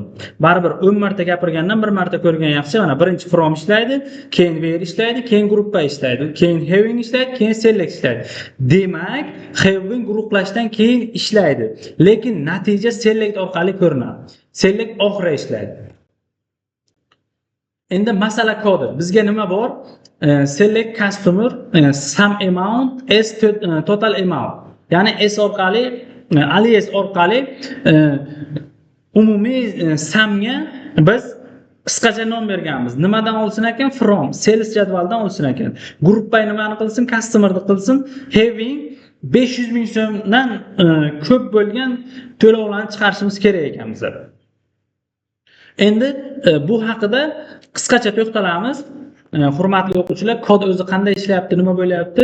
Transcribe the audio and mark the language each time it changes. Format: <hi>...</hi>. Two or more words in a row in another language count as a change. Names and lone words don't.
<uz>Baribir 10 marta gapirgandan bir marta ko'rgan yaxshi. Mana birinchi from ishlaydi, keyin where ishlaydi, keyin gruppa ishlaydi, keyin having ishlaydi, keyin select ishlaydi. Demak, having guruhlashdan keyin ishlaydi, lekin natija select orqali ko'rinadi. Select oxirida ishlaydi. Endi masala kodi. Bizga nima bor?</uz> <en>Select customer sum amount as total amount.</en> <uz>Ya'ni s orqali, alias orqali umumiy sumga biz qisqacha nom berganmiz. Nimadan olsin ekan? From sales jadvalidan olsin ekan. Gruppa nimani qilsin? Customerni qilsin. Having 500 ming so'mdan ko'p bo'lgan to'lovlarni chiqarishimiz kerak ekan bizlar. Endi bu haqida qisqacha to'xtalamiz. Hurmatli o'quvchilar, kod o'zi qanday ishlayapti, nima bo'lyapti?</uz>